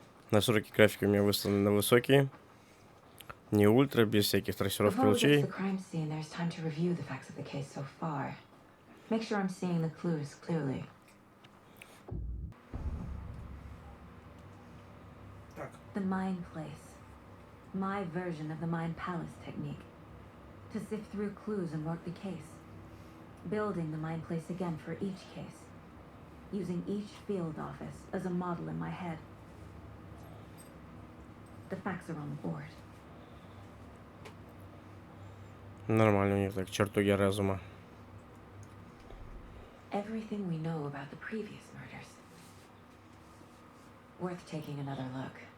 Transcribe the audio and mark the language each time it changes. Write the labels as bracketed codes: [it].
[ru] Настройки графика у меня выставлены на высокие. Не ультра, без всяких трассировки [en] Before we get to [ru] лучей. [en] the crime scene, there's time to review the facts of the case so far. Make sure I'm seeing the clues clearly. The Mind Place. My version of the Mind Palace technique. To sift through clues and work the case. Building the Mind Place again for each case. Using each field office as a model in my head. The facts are on the board. [ru] Нормально у них так, чертоги разума. [en] Everything we know about the previous murders. Worth taking another look.